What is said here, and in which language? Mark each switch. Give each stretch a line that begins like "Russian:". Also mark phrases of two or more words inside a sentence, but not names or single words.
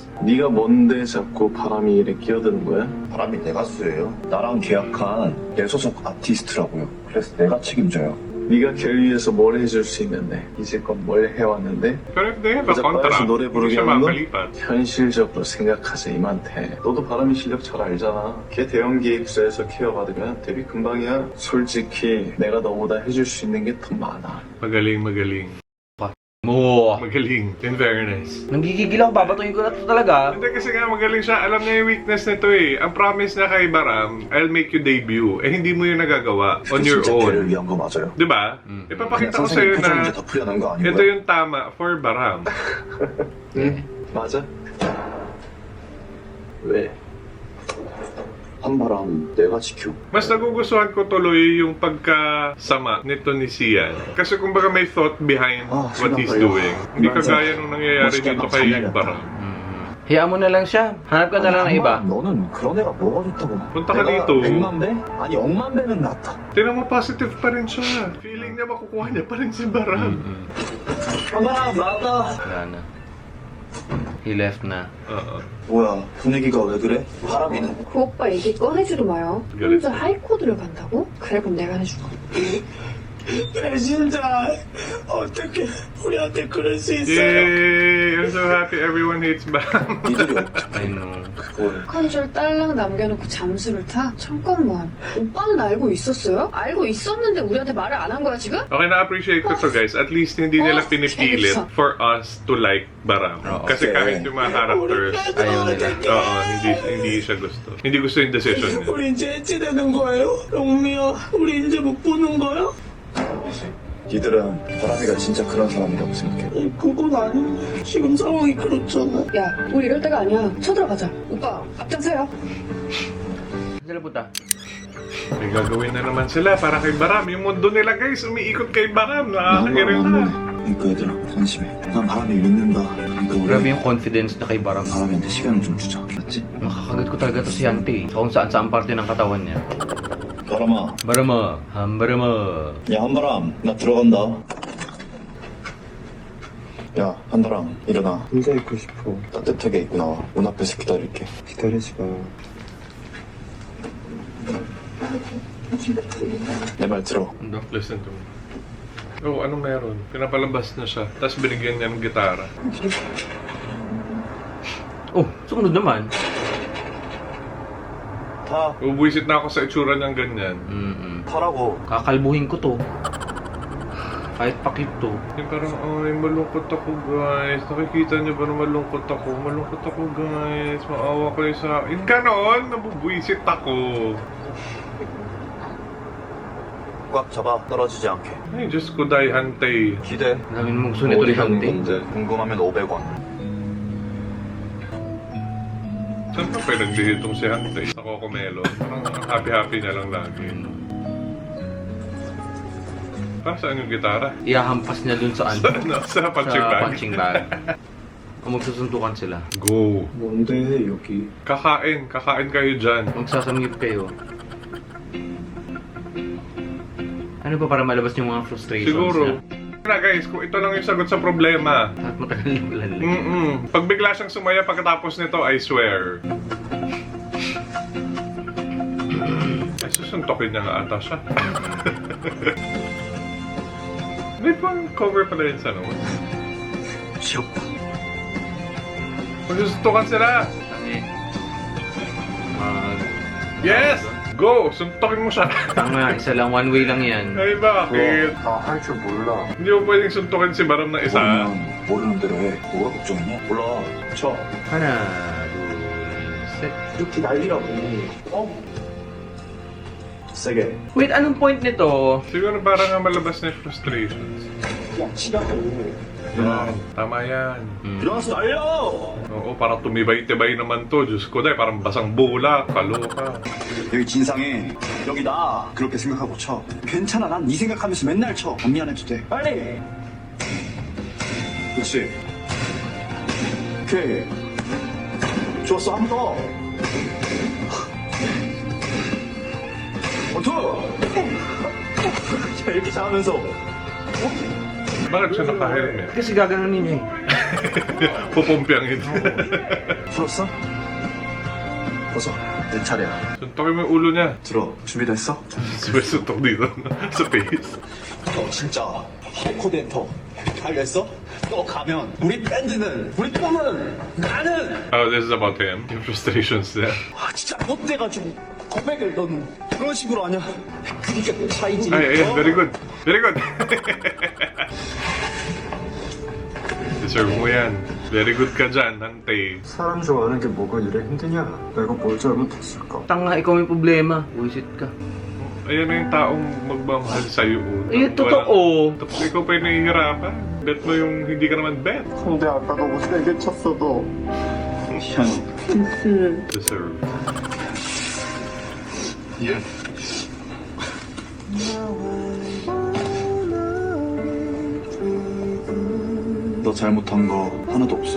Korean: 네가 뭔데 자꾸 바람이 일에 끼어드는 거야? 바람이 내 가수예요. 나랑 계약한 내 소속 아티스트라고요. 그래서 내가 책임져요. 네가 결의해서 뭘 해줄 수 있는데 이제껏 뭘 해왔는데
English: Pero if they have a
Filipino: Sa
English: contract,
Filipino: pares,
Korean: 노래
Filipino: hindi
Korean: 부르게
Filipino: siya
Korean: 하는 거?
Filipino: makalipat.
Korean: 현실적으로 생각하자 이만태. 너도 바람이 실력 잘 알잖아. 걔 대형 기획사에서 케어 받으면 데뷔 금방이야. 솔직히 내가 너보다 해줄 수 있는 게 더 많아.
Filipino: Magaling, magaling. Mo. Magaling, in fairness. Nanggigigil ako, babatuin ko na to talaga. Hindi kasi nga magaling siya. Alam niya yung weakness nito eh. Ang promise niya kay Baram,
English: I'll make you debut.
Filipino: Eh hindi mo yung nagagawa
English: on your
Korean: 진짜 걔를
English: own.
Korean: 위한 거 맞아요.
Filipino: Di ba? Ipapakita ko sa'yo
Korean: 선생님 표정
Filipino: na
Korean: 문제 더 풀려난 거
Filipino: ito
Korean: 아니고요?
Filipino: yung tama for Baram.
Korean: 응, 맞아. 왜? 한바람 내가 지켜.
Filipino: Mas nagugustuhan ko tuloy yung pagkasama nito ni Sian. Kasi kumbaga may
English: thought behind Ah, what he's
Filipino: sinabi.
English: doing. Hindi
Filipino: Mansa, kagaya nung nangyayari mas dito ka kay nakasanay Baram. Hayaan mo na lang siya. Hanap ka na lang ng iba.
Korean: 너는 그런 애가 뭐가 좋다고?
Filipino: punta ka dito.
Korean: 100만 배? 아니 억만 배는 낫다.
Filipino: Tingnan mo, positive pa rin siya. Feeling niya makukuha niya pa rin si Baram.
Korean: 한바람 나왔다.
Filipino: Wala na.
English: He left
Filipino: na. Oo.
Korean: 뭐야 분위기가 왜 그래? 바람이는 그 오빠 얘기 꺼내지도 마요. 혼자 하이코드를 간다고? 그래 그럼 내가 해줄 거. 배신자 어떻게 우리한테 그럴 수
English: Yay! I'm so happy everyone hates Baram.
Korean: 니들이
English: I know.
Korean: 그걸 컨줄 딸랑 남겨놓고 잠수를 타? 잠깐만. 오빠는 알고 있었어요? 알고 있었는데 우리한테 말을 안 한 거야 지금?
Filipino: Okay, na-appreciate ko to guys. At least hindi nila pinipilit
English: for us to like
Filipino: Baram. Oo. Kasi kahit yung mga characters, Ayaw nila. oo, hindi siya gusto. Hindi gusto yung decision niya.
Korean: 우리 이제 해체되는 거예요? 영미야, 우리 이제 못 보는 거야? 니들은 바람이가 진짜 그런 사람이라고 생각해. 그건 아닌데 지금 상황이 그렇잖아. 야, 우리 이럴 때가 아니야. 쳐들어가자. 오빠, 앞장서요.
Filipino: Sila punta. May gagawin na naman sila para kay Baram. Yung mundo nila guys, umiikot kay Baram. Nakakagirita.
Korean: 그러니까 얘들아 안심해. 난 바람이 믿는다. 그러니까 우리
Filipino: Grabe yung confidence na kay Baram.
Korean: 바람이한테 시간을 좀 주자. 알았지?
Filipino: Nakakagat ko talaga to si Hante. Sa kung saan saan parte ng katawan niya.
Korean: 바람아. Barama. Barama. 야 한바람 나 들어간다. 야 한바람 일어나. 혼자 있고 싶어. 따뜻하게 입고 나와. 문 앞에서 기다릴게. 기다리지 마. 내 말 들어.
English: Listen to me.
Filipino: Oh, ano meron? Pinapalabas na siya. Tapos binigyan niya ng gitara. Oh, sumunod naman.
Korean: 타.
Filipino: Ubuisit na ako sa itsura niyang ganyan.
Korean: 타라고.
Filipino: Kakalbuhin ko to. Kahit pakit to. Yung parang, ay, malungkot ako guys. Nakikita niyo ba na malungkot ako? Malungkot ako guys. Maawa kayo sa akin. Ganon! Nabubuisit ako.
Korean: 꽉 잡아. 떨어지지 않게.
Filipino: Ay, Diyos ko, Day Hante.
Korean: 기대.
Filipino: Dami mong gusto nito ni Hante.
Korean: 궁금하면 500원.
Filipino: Saan pa pwedeng itong si Hante? Sa Cocomelon. Parang happy-happy niya lang lagi. Para saan yung gitara? Ihahampas niya dun sa ano. Sa punching Sa bag.
English: punching bag.
Filipino: Kung magsusuntukan sila. Go!
Korean: 뭔데 여기?
Filipino: Kakain kayo dyan. Magsasamgip kayo. Ano ba para malabas yung mga frustrations Siguro. niya? Na guys, kung ito lang yung sagot sa problema. At matagal na ulan. Pag bigla siyang sumaya pagkatapos nito, I swear. Ay, susuntokin niya nga ata siya. May pang cover pala yun sa notes.
Korean: 귀엽다.
Filipino: Magsusuntukan sila! Yes! Go! Suntokin mo siya! Tama, isa lang,
English: one way
Filipino: lang yan. Ay, bakit?
Korean: 나할 줄 몰라.
Filipino: Hindi mo pwedeng suntokin si Baram na isa.
Korean: 모르면 모르는 대로 해. 뭐가 걱정이냐? 몰라. 쳐. Hana, 둘, set. 이렇게 난리라고. 어? 세게.
Filipino: Wait, anong point nito? Siguro parang nga malabas na yung frustrations.
Korean: 야, 치라고.
Filipino: Yan, tama yan.
Korean: 일어나서 날려!
Filipino: Oo, parang tumibay-tibay naman to. Diyos ko, dahil parang basang bola, kaloka.
Korean: 여기 진상해. 여기 나. 그렇게 생각하고 쳐. 괜찮아. 난 네 생각하면서 맨날 쳐. 안 미안해도 돼. 빨리! 그렇지. 오케이. 좋았어. 한 번 더. 원투! 자, 이렇게 잘하면서.
Filipino: Bakit siya naka-helmet? Kasi gaganunin niya Pupumpiang ito.
Korean: 풀었어? 벗어. 내 차례야.
Filipino: Suntokin mo yung ulo niya.
Korean: 들어. 준비됐어?
Filipino: May suntok dito sa face.
Korean: 너 진짜 하이코덴터 알겠어? 너 가면 우리 밴드는 우리 꿈은 나는
English: Oh, this is about him.
Filipino: Yung frustrations niya.
Korean: 아 진짜 못돼가지고 고백을 넌 그런 식으로 하냐? 그니까 차이지.
Filipino: Ay, ayan.
English: Very good. Very good.
Filipino: Deserve mo yan.
English: Very good
Filipino: ka dyan, Hante.
Korean: 사람 좋아하는 게 뭐가 이래 힘드냐? 내가 뭘 잘못했을까?
Filipino: Tanga, ikaw may problema. Buisit ka. Ayan na yung taong magmamahal sa'yo. Eh, totoo. Tapos ikaw pa yung nahihirapan. Bet mo yung hindi ka naman bet.
Korean: 근데 아까 너무 세게 쳤어 너.
Filipino: Deserve.
Korean: 너 잘못한 거 하나도 없어.